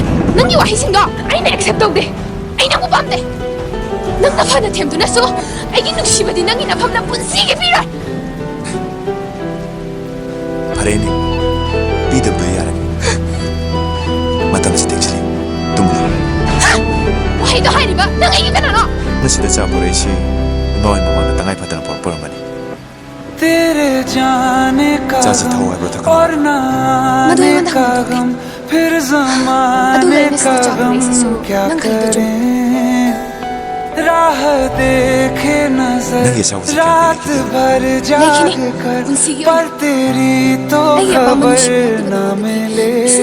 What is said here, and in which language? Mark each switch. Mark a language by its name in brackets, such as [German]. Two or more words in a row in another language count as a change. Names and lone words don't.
[Manipuri] ꯅꯪꯒꯤ ꯋꯥꯍꯩꯁꯤꯡꯗꯣ ꯑꯩꯅ ꯑꯦꯛꯁꯦꯞ ꯇꯧꯗꯦ ꯑꯩ ꯅꯪꯕꯨ ꯄꯥꯝꯗꯦ ꯅꯪꯅ ꯐꯅ ꯊꯦꯝꯗꯨꯅꯁꯨ ꯑꯩꯒꯤ ꯅꯨꯡꯁꯤꯕꯗꯤ ꯅꯪꯒꯤ ꯅꯐꯝꯗ ꯄꯨꯟꯁꯤꯒꯤ ꯄꯤꯔꯣꯏ ꯐꯔꯦꯅꯦ ꯄꯤꯗꯕꯗꯣ ꯌꯥꯔꯦ ꯃꯇꯝꯁꯤ ꯇꯦꯛꯁꯤꯜꯂꯤ ꯇꯨꯝꯂꯣ ꯋꯥꯍꯩꯗꯣ ꯍꯥꯏꯔꯤꯕ ꯅꯪ ꯑꯩꯒꯤ ꯀꯅꯥꯅꯣ ꯉꯁꯤꯗ ꯆꯥ ꯄꯨꯔꯛꯏꯁꯤ ꯏꯃꯥ ꯍꯣꯏ ꯃꯃꯥꯡꯗ ꯇꯉꯥꯏ ꯐꯗꯅ ꯄꯨꯔꯛꯄ ꯑꯣꯏꯔꯝꯒꯅꯤ [Hindi] तेरे जाने का और नाने का गम फिर ज़माने का गम क्या करें राह देखे नजर रात भर जाग कर पर तेरी तो खबर न मिले